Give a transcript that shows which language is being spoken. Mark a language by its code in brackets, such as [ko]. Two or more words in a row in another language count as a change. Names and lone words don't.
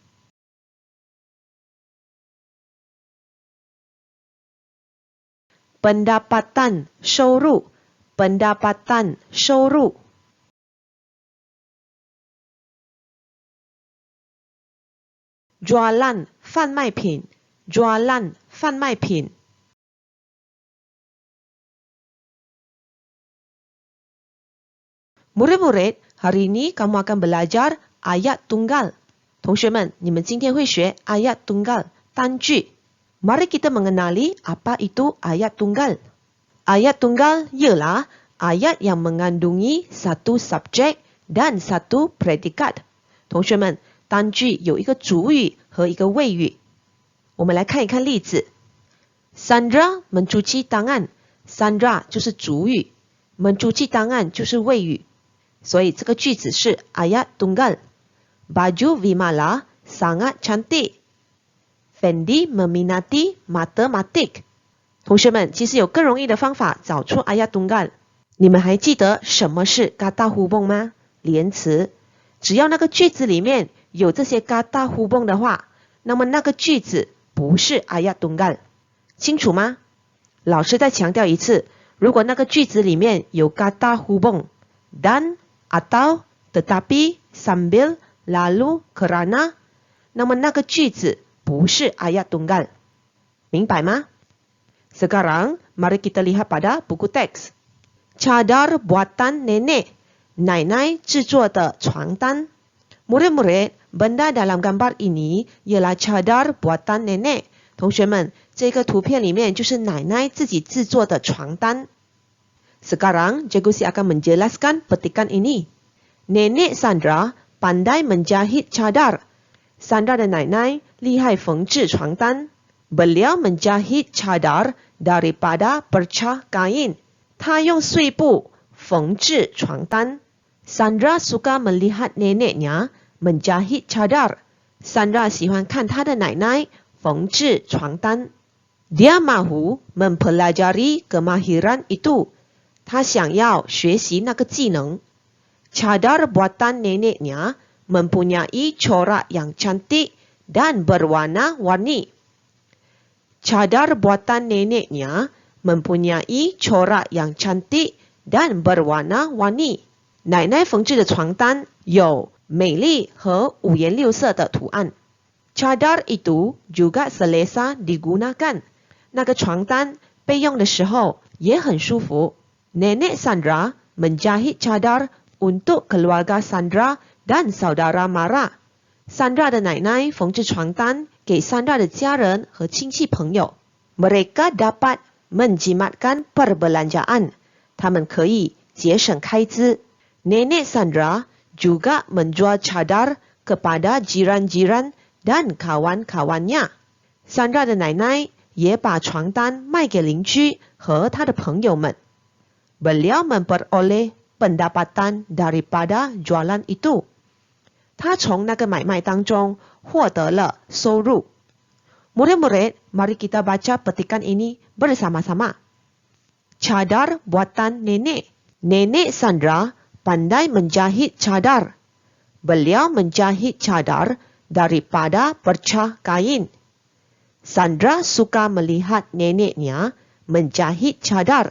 [ms] Pendapatan, 收入, pendapatan, 收入. Jualan, 贩卖品, jualan, 贩卖品. Murid-murid, hari ini kamu akan belajar ayat tunggal. [zh] 同学们，你们今天会学 [ms] ayat tunggal, [zh] 单句. [ms] Mari kita mengenali apa itu ayat tunggal. Ayat tunggal ialah ayat yang mengandungi satu subjek dan satu predikat. [zh] 同学们，单句有一个主语和一个谓语。我们来看一看例子。 [ms] Sandra mencuci tangan. [zh] Sandra 就是主语， [ms] mencuci tangan [zh] 就是谓语。所以这个句子是 [ms] ayat tunggal. Baju Vimala sangat cantik. Fendi meminati matematik. [zh] 同学们，其实有更容易的方法找出 [ms] ayat tunggal。 [zh] 你们还记得什么是 [ms] kata hubung [zh] 吗？连词。只要那个句子里面有这些 [ms] kata hubung [zh] 的话，那么那个句子不是 [ms] ayat tunggal。 [zh] 清楚吗？老师再强调一次，如果那个句子里面有 [ms] kata hubung dan, atau, tetapi, sambil, lalu, kerana， [zh] 那么那个句子不是 [ms] ayat tunggal。 [zh] 明白吗？ [ms] Sekarang, mari kita lihat pada buku teks. Cadar buatan nenek. [zh] Nainai 制作的床单. [ms] Murid-murid, benda dalam gambar ini ialah cadar buatan nenek. [zh] 同学们，这个图片里面就是奶奶自己制作的床单。 [ms] Sekarang, Cikgu Si akan menjelaskan petikan ini. Nenek Sandra pandai menjahit cadar. [zh] Sandra 的奶奶厉害缝制床单。 [ms] Beliau menjahit cadar daripada perca kain. [zh] 他用碎布缝制床单。 [ms] Sandra suka melihat neneknya menjahit cadar. [zh] Sandra 喜欢看她的奶奶缝制床单。 [ms] Dia mahu mempelajari kemahiran itu. [zh] 他想要学习那个技能。 [ms] Cadar buatan neneknya mempunyai corak yang cantik dan berwarna-warni. Cadar buatan neneknya mempunyai corak yang cantik dan berwarna-warni. [zh] 奶奶缝制的床单有美丽和五颜六色的图案。 [ms] Cadar itu juga selesa digunakan. [zh] 那个床单被用的时候也很舒服。 [ms] Nenek Sandra menjahit cadar untuk keluarga Sandra dan saudara Mara. [zh] Sandra 的奶奶缝制床单给 Sandra 的家人和亲戚朋友。 [ms] Mereka dapat menjimatkan perbelanjaan. [zh] 他们可以节省开支。 [ms] Nenek Sandra juga menjual cadar kepada jiran-jiran dan kawan-kawannya. [zh] Sandra 的奶奶也把床单卖给邻居和他的朋友们。 [ms] Beliau memperoleh pendapatan daripada jualan itu. [zh] 他从那个买卖当中获得了收入。 [ms] Murid-murid, mari kita baca petikan ini bersama-sama. Cadar buatan nenek. Nenek Sandra pandai menjahit cadar. Beliau menjahit cadar daripada perca kain. Sandra suka melihat neneknya menjahit cadar.